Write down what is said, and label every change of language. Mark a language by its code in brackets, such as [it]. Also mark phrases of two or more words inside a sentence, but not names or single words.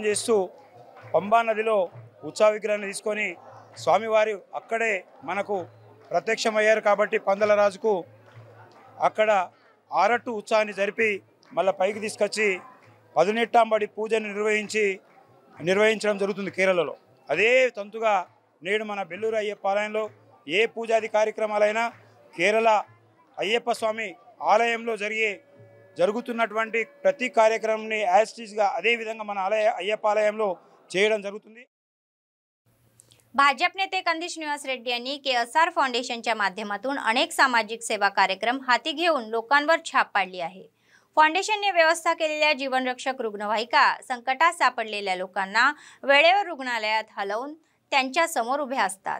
[te] చేస్తూ పంబా నదిలో ఉత్సవ విగ్రహాన్ని తీసుకొని స్వామివారి అక్కడే మనకు ప్రత్యక్షమయ్యారు కాబట్టి పందల రాజుకు అక్కడ ఆరట్టు ఉత్సవాన్ని జరిపి మళ్ళీ పైకి తీసుకొచ్చి పదునెట్టాంబడి పూజను నిర్వహించడం జరుగుతుంది కేరళలో। అదే తంతుగా నేడు మన బెల్లూరు అయ్యప్ప ఆలయంలో ఏ పూజాది కార్యక్రమాలైనా కేరళ అయ్యప్ప స్వామి ఆలయంలో జరుగుతున్నటువంటి ప్రతి కార్యక్రమాన్ని [en] as it is [te] గా అదే విధంగా మన అయ్యప్ప ఆలయంలో చేయడం జరుగుతుంది। [mr] भाजप नेते कंदिश निवास रेड्डी यांनी केएसआर फाउंडेशनच्या माध्यमातून अनेक सामाजिक सेवा कार्यक्रम हाती घेऊन लोकांवर छाप पाडली आहे। फाउंडेशनने व्यवस्था केलेल्या जीवनरक्षक रुग्णवाहिका संकटात सापडलेल्या लोकांना वेळेवर रुग्णालयात हलवून त्यांच्या समोर उभे असतात।